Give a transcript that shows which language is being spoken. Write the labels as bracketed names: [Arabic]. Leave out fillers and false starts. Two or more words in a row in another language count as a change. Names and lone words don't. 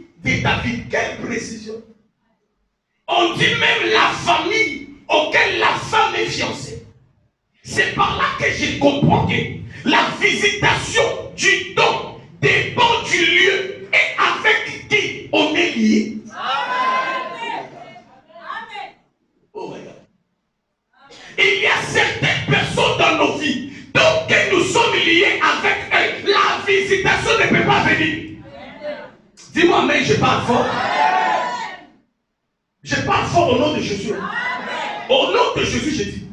[French] De David. Quelle précision! On dit même la famille auquel la femme est fiancée. C'est par là que je comprends que la visitation du don dépend du lieu et avec qui on est lié. [English] Oh my God. [French] Il y a certaines personnes dans nos vies, donc que nous sommes liés avec eux, la visitation ne peut pas venir. Dis-moi, mais je parle fort. Je parle fort au nom de Jésus. Au nom de Jésus, je dis.